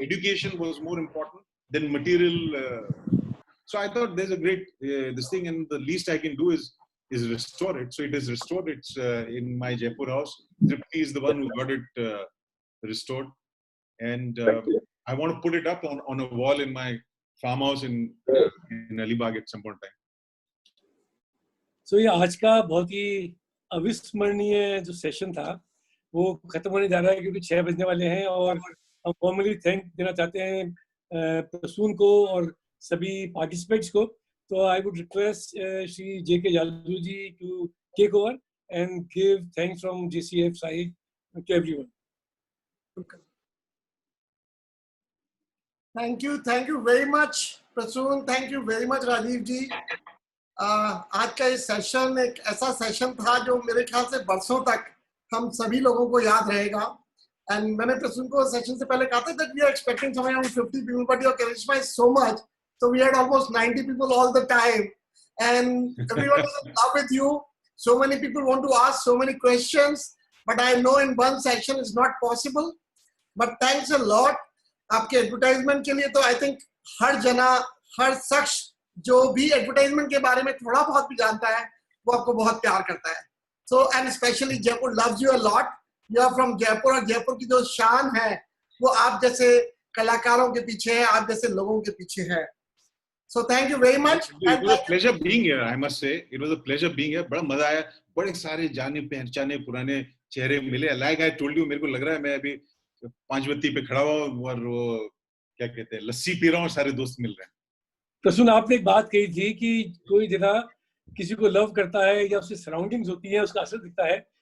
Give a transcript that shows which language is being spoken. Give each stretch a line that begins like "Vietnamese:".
English: Education was more important than material. So I thought there's a great this thing, and the least I can do is restore it. So it is restored. It's in my Jaipur house. Tripti is the one who got it restored, and I want to put it up on a wall in my farmhouse in Alibag at some point in time.
Hindi: So ये आज का बहुत ही अविस्मरणीय जो session था वो खत्म होने जा रहा है, क्योंकि 6 बजने वाले हैं, और हम फॉर्मली थैंक देना चाहते हैं प्रसून को और सभी पार्टिसिपेंट्स को.
English: So I would request Shri J.K. Jadoo ji to take over and give thanks from JCF side to everyone. Thank you very much, Prasoon. Thank you very much, Rajiv ji.
Hindi: आज का ये session एक ऐसा session था जो मेरे ख्याल से बरसों तक हम सभी लोगों को याद रहेगा.
English: And
Hindi: मैंने प्रसून को सेशन से पहले कहा था
English: that we are expecting somewhere around 50 people, but your charisma is so much. So we had almost 90 people all the time, and everyone was in love with you. So many people want to ask so many questions, but I know in one section is not possible. But thanks a lot.
Hindi: आपके advertisement के लिए तो
English: I think
Hindi: हर जना, हर शख्स जो भी advertisement के बारे में थोड़ा बहुत भी जानता है वो आपको बहुत प्यार करता है.
English: So and especially Jaipur loves you a lot. You are from Jaipur,
Hindi: और जयपुर की जो शान है वो आप जैसे कलाकारों के पीछे है, आप जैसे लोगों के पीछे है.
English: So thank you very much. It was a pleasure being here. I must say, it was a pleasure being here.
Hindi: बड़ा मजा आया. बड़े सारे जाने पहचाने पुराने चेहरे मिले.
English: Like I told you,
Hindi: मेरे को लग रहा है मैं अभी 5 बत्ती पे खड़ा हुआ और वो क्या कहते हैं लस्सी पी रहा हूँ, सारे दोस्त मिल रहे हैं. प्रसून, आपने एक बात कही थी कि कोई जगह किसी को लव करता है या उसकी सराउंडिंग्स होती है, उसका असर दिखता है.